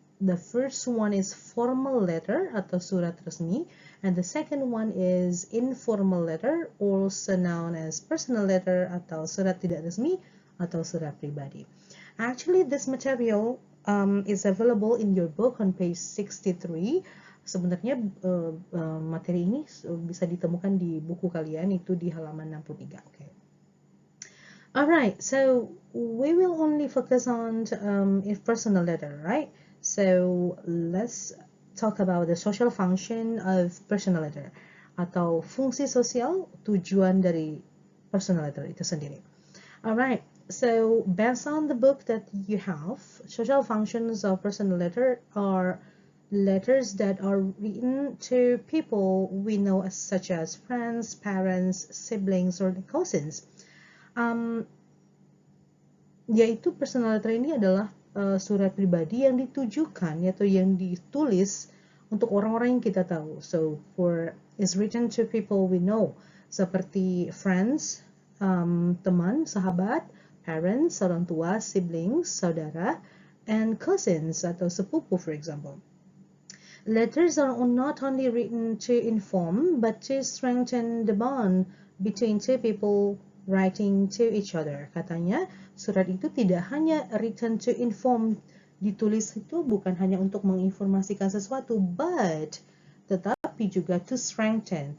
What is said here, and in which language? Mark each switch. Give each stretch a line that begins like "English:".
English: The first one is formal letter
Indonesian: atau surat resmi,
English: and the second one is informal letter, also known as personal letter
Indonesian: atau surat tidak resmi atau surat pribadi.
English: Actually, this material is available in your book on page 63.
Indonesian: Sebenarnya materi ini bisa ditemukan di buku kalian, itu di halaman 63.
English: Okay. Alright, so we will only focus on personal letter, right? So let's talk about the social function of personal letter
Indonesian: atau fungsi sosial tujuan dari
English: personal letter
Indonesian: itu sendiri.
English: Alright, so based on the book that you have, social functions of personal letter are letters that are written to people we know such as friends, parents, siblings, or cousins.
Indonesian: Yaitu personal letter ini adalah surat pribadi yang ditujukan atau yang ditulis untuk orang-orang yang kita tahu.
English: So is written to people we know, seperti friends,
Indonesian: teman, sahabat,
English: parents,
Indonesian: orang tua,
English: siblings, saudara, and cousins
Indonesian: atau sepupu,
English: for example. Letters are not only written to inform, but to strengthen the bond between two people writing to each other.
Indonesian: Katanya, surat itu tidak hanya
English: written to inform,
Indonesian: ditulis itu bukan hanya untuk menginformasikan sesuatu, but tetapi juga
English: to strengthen.